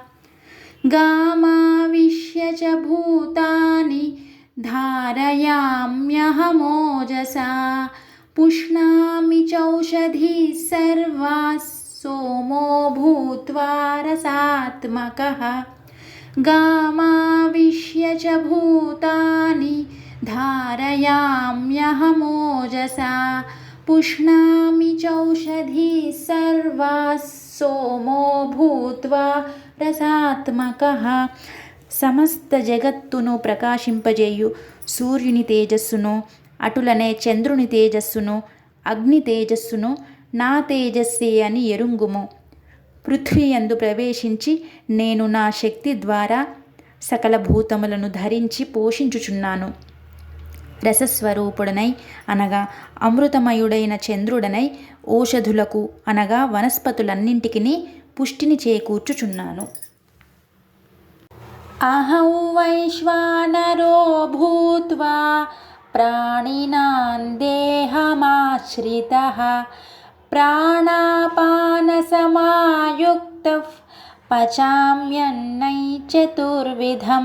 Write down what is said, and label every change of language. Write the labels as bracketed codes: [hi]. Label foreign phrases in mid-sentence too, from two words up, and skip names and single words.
[sa] गामाविश्य च भूतानि धारयाम्यहमोजसा पुष्णामि चौषधिः सर्वाः सोमो भूत्वा रसात्मकः गामाविश्य च भूतानि धारयाम्यहमोजसा पुष्णामि चौषधिः सर्वाः सोमो भूत्वा రసాత్మకః. [te] సమస్త జగత్తును ప్రకాశింపజేయు సూర్యుని తేజస్సును, అటులనే చంద్రుని తేజస్సును, అగ్ని తేజస్సును నా తేజస్సే అని ఎరుంగుము. పృథ్వీ యందు ప్రవేశించి నేను నా శక్తి ద్వారా సకల భూతములను ధరించి పోషించుచున్నాను. రసస్వరూపుడనై అనగా అమృతమయుడైన చంద్రుడనై ఓషధులకు అనగా వనస్పతులన్నింటికి పుష్టిని చేకూర్చుచున్నాను. [sa] అహం వైశ్వానరో భూత్వా ప్రాణినాం దేహమాశ్రితః ప్రాణాపానసమాయుక్తః పచామ్యన్నం చతుర్విధం.